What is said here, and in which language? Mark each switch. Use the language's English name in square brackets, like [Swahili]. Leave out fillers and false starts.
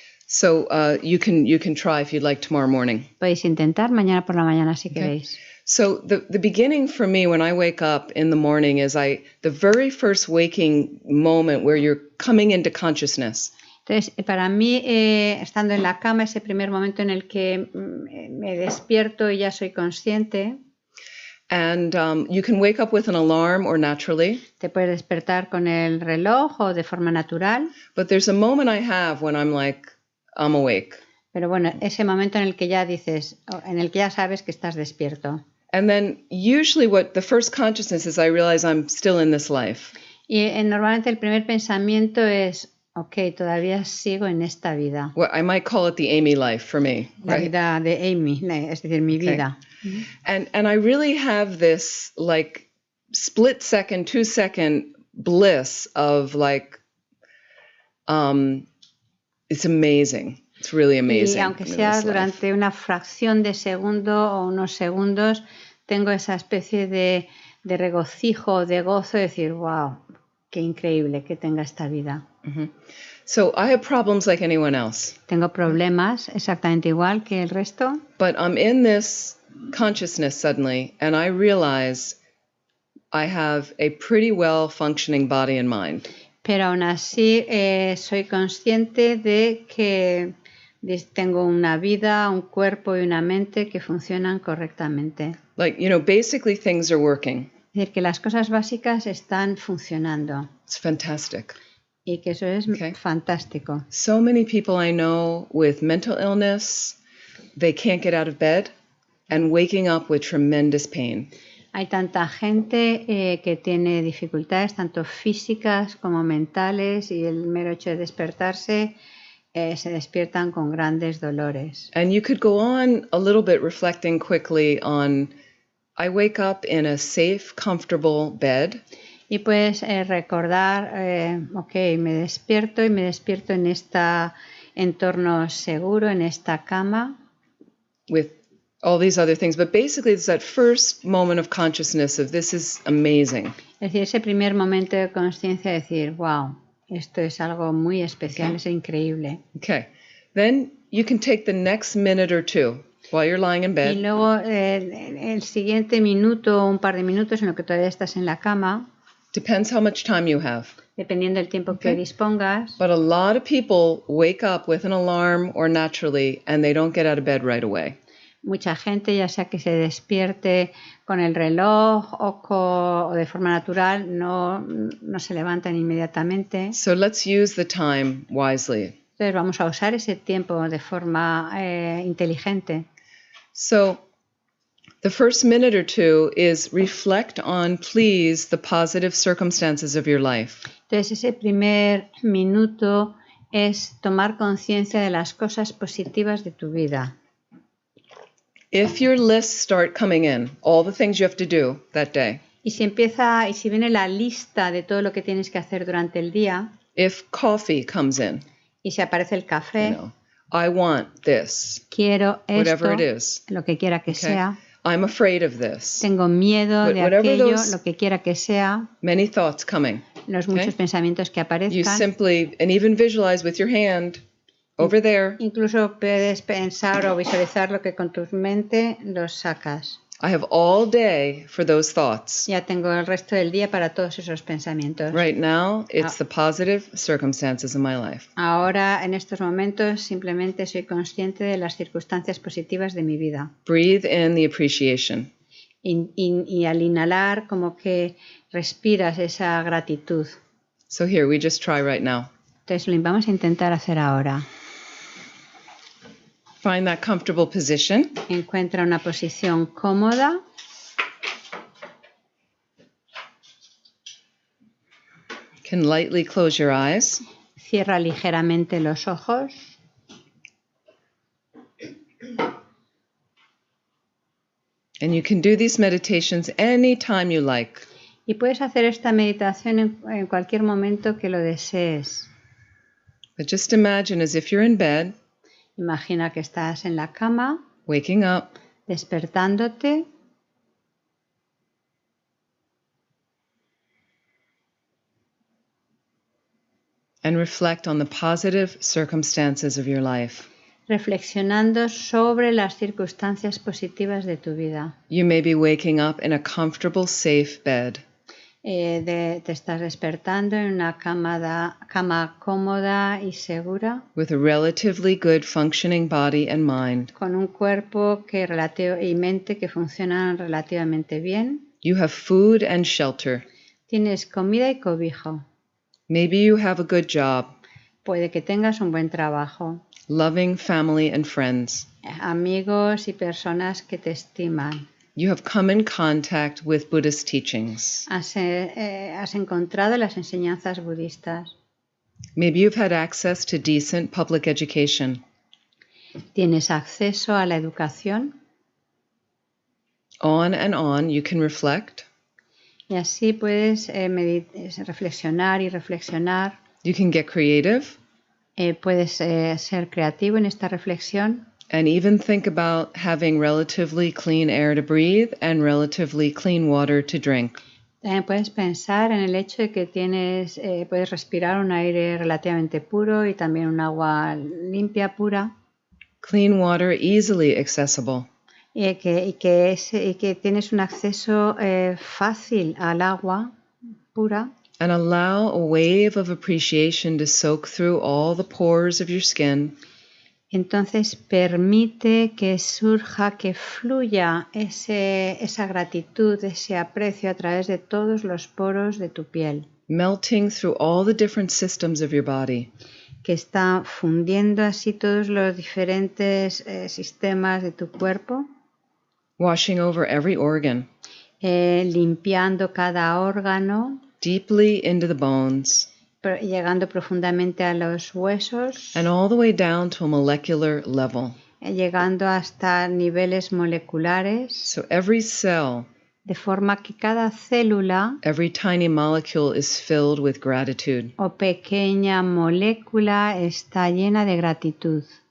[English] So you can try if you'd like tomorrow morning. [Spanish] Podéis intentar mañana por la mañana si queréis. [English] So the beginning for me when I wake up in the morning is the very first waking moment where you're coming into consciousness. [Spanish] Entonces, para mí, estando en la cama, ese primer momento en el que me despierto y ya soy consciente. [English] And you can wake up with an alarm or naturally. [Spanish] Te puedes despertar con el reloj o de forma natural. [English] But there's a moment I have when I'm like, I'm awake. [Spanish] Pero bueno, ese momento en el que ya dices, en el que ya sabes que estás despierto. [English] And then usually the first consciousness is I realize I'm still in this life. [Spanish] Y normalmente el primer pensamiento es, ok, todavía sigo en esta vida. [English] Well, I might call it the Amy life for me. [Spanish] La [English] right? [Spanish] vida de Amy, es decir, mi vida. [English] And I really have this like split second, 2-second bliss of like, it's amazing. It's really amazing. [Spanish] Y aunque sea durante una fracción de segundo o unos segundos, tengo esa especie de regocijo, de gozo, de decir, wow, qué increíble que tenga esta vida. Mm-hmm. [English] So I have problems like anyone else. [Spanish] Tengo problemas exactamente igual que el resto. [English] But I'm in this consciousness suddenly, and I realize I have a pretty well functioning body and mind. [Spanish] Pero aún así soy consciente de que tengo una vida, un cuerpo y una mente que funcionan correctamente. [English] Like, basically things are working. [Spanish] Es decir, que las cosas básicas están funcionando. [English] It's fantastic. [Spanish] Y que eso es fantástico. [English] So many people I know with mental illness, they can't get out of bed and waking up with tremendous pain. [Spanish] Hay tanta gente que tiene dificultades, tanto físicas como mentales, y el mero hecho de despertarse se despiertan con grandes dolores. [English] And you could go on a little bit reflecting quickly on, I wake up in a safe, comfortable bed. [Spanish] Y puedes recordar, me despierto en este entorno seguro, en esta cama. [English] With all these other things, but basically it's that first moment of consciousness of this is amazing. [Spanish] Es decir, ese primer momento de conciencia de decir, wow, esto es algo muy especial, es increíble. [English] Okay, then you can take the next minute or two while you're lying in bed. [Spanish] Y luego el siguiente minuto o un par de minutos en lo que todavía estás en la cama. [English] Depends how much time you have. [Spanish] Dependiendo del tiempo que dispongas. [English] But a lot of people wake up with an alarm or naturally and they don't get out of bed right away. [Spanish] Mucha gente, ya sea que se despierte con el reloj o de forma natural, no se levantan inmediatamente. [English] So let's use the time wisely. [Spanish] Entonces vamos a usar ese tiempo de forma inteligente. [English] So the first minute or two is reflect on, please, the positive circumstances of your life. [Spanish] Entonces ese primer minuto es tomar conciencia de las cosas positivas de tu vida. [English] If your lists start coming in, all the things you have to do that day. [Spanish] Y si viene la lista de todo lo que tienes que hacer durante el día. [English] If coffee comes in. [Spanish] Y si aparece el café. [English] I want this. [Spanish] Quiero esto. [English] Whatever it is. [Spanish] Lo que quiera que sea. [English] I'm afraid of this. [Spanish] Tengo miedo de aquello, lo que quiera que sea. [English] Many thoughts coming. [Spanish] Los muchos pensamientos que aparezcan. [English] You simply, and even visualize with your hand, over there. [Spanish] Incluso puedes pensar o visualizar lo que con tu mente los sacas. [English] I have all day for those thoughts. [Spanish] Ya tengo el resto del día para todos esos pensamientos. [English] Right now, it's the positive circumstances of my life. [Spanish] Ahora, en estos momentos, simplemente soy consciente de las circunstancias positivas de mi vida. [English] Breathe in the appreciation. [Spanish] Y al inhalar, como que respiras esa gratitud. [English] So here, we just try right now. [Spanish] Entonces, lo vamos a intentar hacer ahora. [English] Find that comfortable position. [Spanish] Encuentra una posición cómoda. [English] can lightly close your eyes. [Spanish] Cierra ligeramente los ojos. [English] And you can do these meditations anytime you like. [Spanish] Y puedes hacer esta meditación en cualquier momento que lo desees. [English] But just imagine as if you're in bed, [Spanish] Imagina que estás en la cama, [English] waking up, [Spanish] despertándote, [English] and reflect on the positive circumstances of your life. [Spanish] reflexionando sobre las circunstancias positivas de tu vida. [English] You may be waking up in a comfortable, safe bed. [Spanish] Te estás despertando en una cama cómoda y segura, [English] With a relatively good functioning body and mind. [Spanish] con un cuerpo y mente que funcionan relativamente bien. [English] You have food and shelter. [Spanish] Tienes comida y cobijo. [English] Maybe you have a good job. [Spanish] Puede que tengas un buen trabajo. [English] Loving family and friends. [Spanish] Amigos y personas que te estiman. [English] You have come in contact with Buddhist teachings. [Spanish] Has encontrado las enseñanzas budistas. [English] Maybe you've had access to decent public education. [Spanish] Tienes acceso a la educación. [English] On and on you can reflect. [Spanish] Y así puedes reflexionar y reflexionar. [English] You can get creative. [Spanish] Puedes ser creativo en esta reflexión. [English] And even think about having relatively clean air to breathe and relatively clean water to drink. [Spanish] También puedes pensar en el hecho de que puedes respirar un aire relativamente puro y también un agua limpia, pura. [English] Clean water easily accessible. [Spanish] Y que tienes un acceso fácil al agua pura. [English] And allow a wave of appreciation to soak through all the pores of your skin. [Spanish] Entonces permite que surja, que fluya esa gratitud, ese aprecio a través de todos los poros de tu piel. [English] Melting through all the different systems of your body. [Spanish] Que está fundiendo así todos los diferentes sistemas de tu cuerpo. [English] Washing over every organ. [Spanish] Limpiando cada órgano. [English] Deeply into the bones. [Spanish] Llegando profundamente a los huesos. [English] And all the way down to a molecular level. [Spanish] Llegando hasta niveles moleculares. [English] So every cell. [Spanish] De forma que cada célula. [English] Every tiny molecule is filled with gratitude. [Spanish] O pequeña molécula está llena de gratitud.